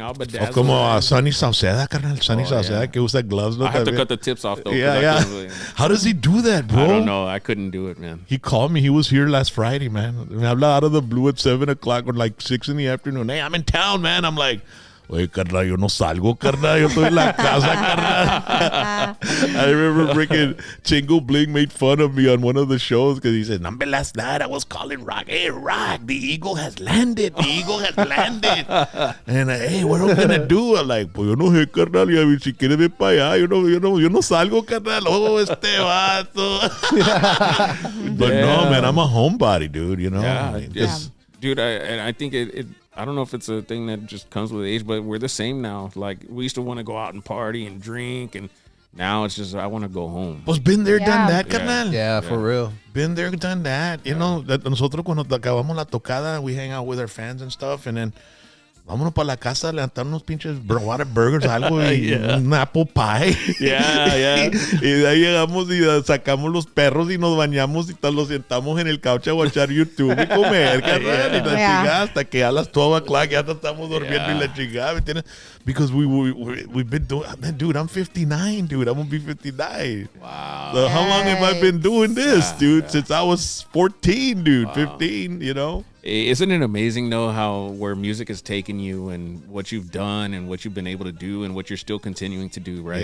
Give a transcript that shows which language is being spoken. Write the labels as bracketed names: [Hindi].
[English] I'll [Spanish] O [English] bedazzle. [Spanish] como Sonny Sauceda, carnal. Sonny Sauceda, que usa gloves. ¿no? [English] I have to [Spanish] También. [English] cut the tips off though. 'cause Yeah, I yeah. couldn't really- How does he do that, bro? I don't know. I couldn't do it, man. He called me. He was here last Friday, man. [Spanish] Me habla [English] out of the blue at 7 o'clock or like 6 in the afternoon. Hey, I'm in town, man. I'm like, [Spanish] oye, carnal, yo no salgo, carnal. Yo estoy en la casa, carnal. [English] I remember freaking Chingo Bling made fun of me on one of the shows because he said, "Number last night I was calling Rock. Hey, Rock, the eagle has landed. The eagle has landed." And hey, what are we gonna do? I'm like, [Spanish] pues yo no sé, carnal. Y si quieres ver para allá, yo no salgo, carnal. [English] Oh, [Spanish] este vato. [English] But no, man, I'm a homebody, dude. You know, Yeah, I mean, it's- dude. I think it. I don't know if it's a thing that just comes with age, but we're the same now. Like we used to want to go out and party and drink, and now it's just I want to go home. pues been there, done that, Yeah. [Spanish] carnal. [English] Yeah, for real. Been there, done that. You know, that [Spanish] nosotros cuando acabamos la tocada, [English] we hang out with our fans and stuff, and then [Spanish] vámonos para la casa, levantar unos pinches [English] water burgers, [Spanish] algo, y un [English] apple pie. Yeah. [Spanish] Y de ahí llegamos y sacamos los perros y nos bañamos y los sentamos en el couch a watchar YouTube y comer, carnal, y la chingada, hasta que a las 12 o'clock ya estamos durmiendo y la chingada, ¿me entiendes? [English] Because we've been doing, dude, I'm 59, dude. I'm gonna be 59. Wow. So how long have I been doing this, dude? Since I was 14, dude, 15, you know? Isn't it amazing though how where music has taken you and what you've done and what you've been able to do and what you're still continuing to do, right?